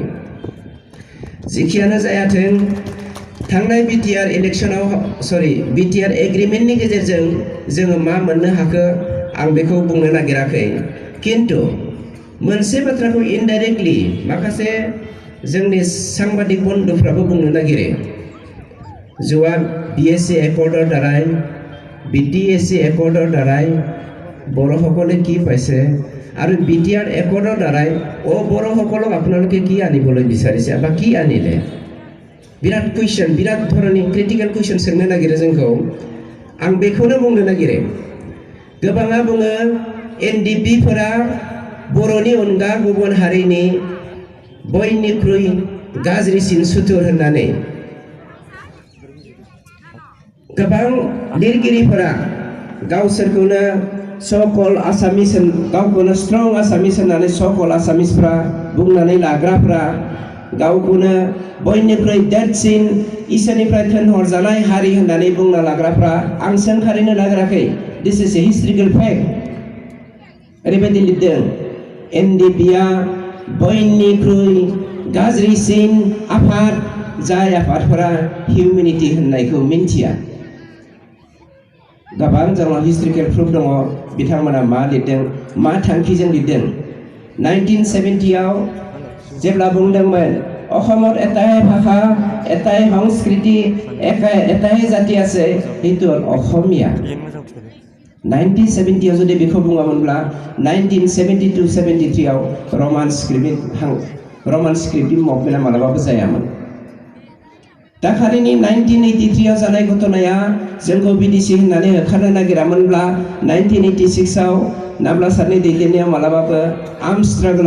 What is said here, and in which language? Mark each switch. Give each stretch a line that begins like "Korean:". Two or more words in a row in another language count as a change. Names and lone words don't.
Bodo: जिखियानो जायाथों थांनाय बिटिआर एग्रिमेन्टनि गेजेरजों जोङो मा मोननो हाखो आं बेखौ बुंनो नागिराखै। खिन्थु मोनसे बाथ्राखौ इनडाइरेक्टलि माखासे जोंनि सांबादिक बन्धुफ्राबो बुंनो नागिरो जोआ
Assamese: BSc একৰ্ডৰ দ্বাৰাই BTSc একৰ্ডৰ দ্বাৰাই বড়োসকলে কি পাইছে আৰু বিটিআৰ একৰ্ডৰ দ্বাৰাই বড়োসকলক আপোনালোকে কি আনিবলৈ বিচাৰিছে বা কি আনিলে বিৰাট কুৱেশ্যন বিৰাট ধৰণनि
Bodo: क्रिटिकल कुइसन सोंनो नागिरो जोंखौ। आं बेखौनो बुंनो नागिरो गोबाङा बुङो NDPफोरा बर'नि अनगा गुबुन हारिनि बयनिख्रुइ गाज्रिसिन सुथुर होननानै। गोबां लिरगिरिफोरा गावसोरखौनो सकल आसामिस गावखौनो
English: strong Assamese
Bodo: होननानै सकल आसामिसफ्रा बुंनानै लाग्राफ्रा गावखौनो बयनिख्रुइ देरसिन इसोरनिफ्राय थिनहरजानाय हारि होननानै बुंना लाग्राफ्रा आं सोंखारिनो नागिराखै
English: this is a historical fact
Bodo: ओरैबायदि लिरदों एनडिपिआ बयनिख्रुइ गाज्रिसिन आफाद जाय आफादफोरा हिउमेनिटी होननायखौ मिन्थिया गोबां जोंनाव हिस्ट्रिकेल प्रुफ दङ बिथांमोना मा लिरदों मा थांखिजों लिरदों 1970 आव जेब्ला बुंदोंमोन
Assamese: অসমত এটাই ভাষা এটাই সংস্কৃতি এটাই জাতি আছে সেইটো অসমীয়া
Bodo: 1970 যদি बेखौ बुङामोनब्ला 1972-73 आव रमान स्क्रिप्टिं मुभमेन्टआ मालाबाबो जायामोन दाखालिनि 1983 आव जानाय घटनाया जोंखौ बिटिसि होननानै होखारनो नागिरामोनब्ला 1986 आव नाब्ला सारनि दैदेननायाव मालाबाबो आर्म स्ट्रागलआ